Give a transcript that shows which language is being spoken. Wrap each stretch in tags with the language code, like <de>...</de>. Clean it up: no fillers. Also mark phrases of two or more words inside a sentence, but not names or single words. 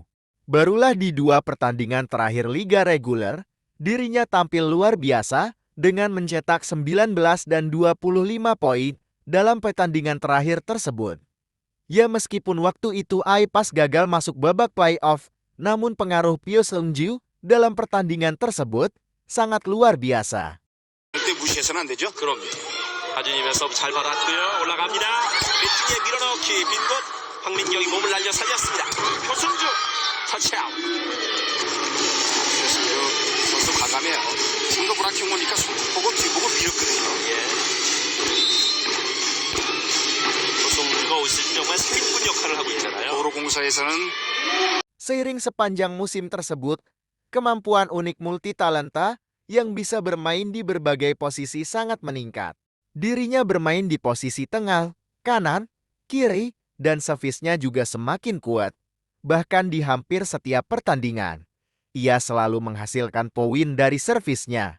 <id>Barulah di 2 pertandingan terakhir liga reguler, dirinya tampil luar biasa dengan mencetak 19 dan 25 poin dalam pertandingan terakhir tersebut. Ya, meskipun waktu itu Haepas gagal masuk babak playoff, namun pengaruh Pyo Seung-ju dalam pertandingan tersebut sangat luar biasa.</id> <ko>절대 무시해서는 안 되죠? 그럼요. 하진이면 서브 잘 받았고요. 올라갑니다. 밑쪽에 밀어넣기 빈곳. 황민경이 몸을 날려 살렸습니다. 표승주 터치아웃. 그래서 선수 과감해요. 손도 브라킹 오니까 손보고 뒤보고 밀었거든요. 예. 표승주가 올 시즌 정말 사기꾼 역할을 하고 있잖아요. 도로공사에서는</ko> <id>Seiring sepanjang musim tersebut, kemampuan unik multitalenta yang bisa bermain di berbagai posisi sangat meningkat. Dirinya bermain di posisi tengah, kanan, kiri, dan servisnya juga semakin kuat. Bahkan di hampir setiap pertandingan, ia selalu menghasilkan poin dari servisnya.</id>